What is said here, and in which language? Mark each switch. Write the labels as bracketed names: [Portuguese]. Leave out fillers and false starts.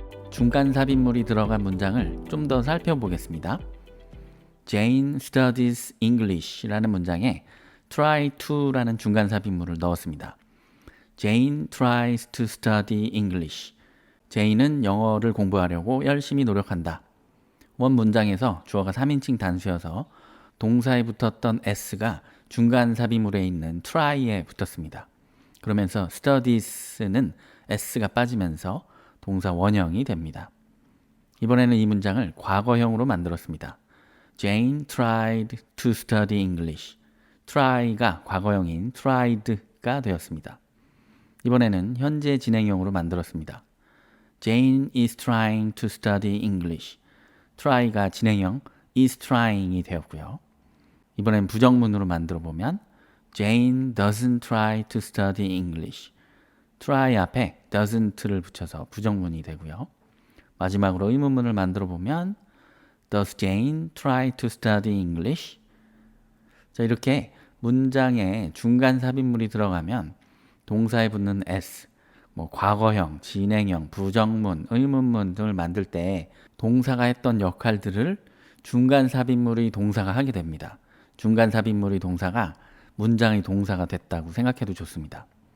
[Korean] 중간 삽입물이 들어간 문장을 좀 더 살펴보겠습니다. [English] Jane studies English [Korean] 라는 문장에 try to라는 중간 삽입물을 넣었습니다. [English] Jane tries to study English. [Korean] Jane은 영어를 공부하려고 열심히 노력한다. 원 문장에서 주어가 3인칭 단수여서 동사에 붙었던 s가 중간 삽입물에 있는 try에 붙었습니다. 그러면서 studies는 s가 빠지면서 동사 원형이 됩니다. 이번에는 이 문장을 과거형으로 만들었습니다. [English] Jane tried to study English. [Korean] try가 과거형인 tried가 되었습니다. 이번에는 현재 진행형으로 만들었습니다. [English] Jane is trying to study English. [Korean] try가 진행형 is trying이 되었고요. 이번엔 부정문으로 만들어 보면 [English] Jane doesn't try to study English. [Korean] try 앞에 doesn't를 붙여서 부정문이 되고요. 마지막으로 의문문을 만들어 보면 [English] Does Jane try to study English? [Korean] 자, 이렇게 문장에 중간 삽입물이 들어가면 동사에 붙는 s, 뭐 과거형, 진행형, 부정문, 의문문 등을 만들 때 동사가 했던 역할들을 중간 삽입물의 동사가 하게 됩니다. 중간 삽입물의 동사가 문장의 동사가 됐다고 생각해도 좋습니다.